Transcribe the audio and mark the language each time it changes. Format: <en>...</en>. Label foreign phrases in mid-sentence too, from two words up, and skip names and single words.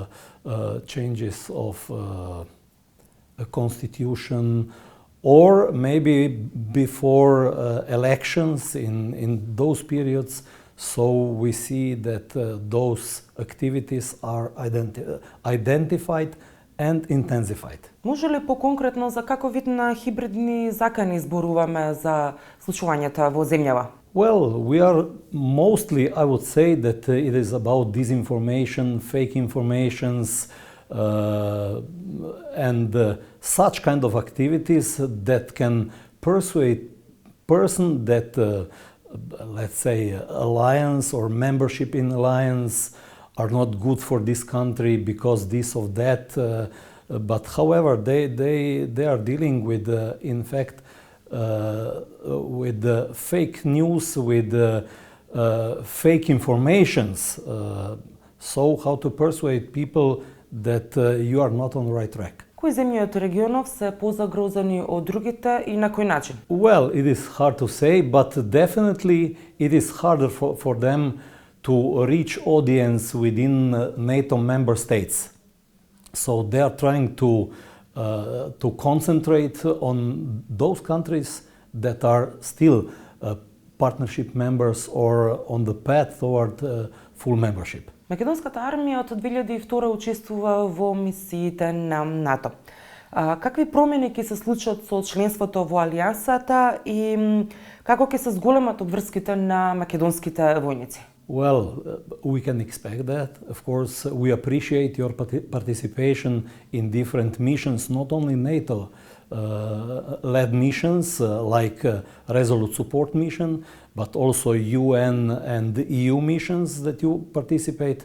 <en>a constitution, or maybe before elections in those periods. So we see that those activities are identified and intensified.</en> <mk>Може ли по-конкретно за каков вид на хибридни закани зборуваме за случувањата во земјава?</mk> <en>Well, we are mostly, I would say that it is about disinformation, fake informations, and such kind of activities that can persuade person that let's say alliance or membership in alliance are not good for this country because this or that, but however they are dealing with in fact with fake news, with fake informations, So how to persuade people that you are not on the right track?</en> <mk>Кои земји од регионов се позагрозени од другите и на кој начин?</mk> <en>Well, it is hard to say, but definitely it is harder for them to reach audience within NATO member states. So they are trying to concentrate on those countries that are still partnership members or on the path toward full membership.</en> <mk>Македонската армија од 2002 учествува во мисиите на НАТО. Какви промени ќе се случат со членството во алијансата и како ќе се зголемат обврските на македонските војници?</mk> <en>Well, we can expect that. Of course, we appreciate your participation in different missions, not only NATO-led missions like Resolute Support Mission, but also UN and EU missions that you participate.</en>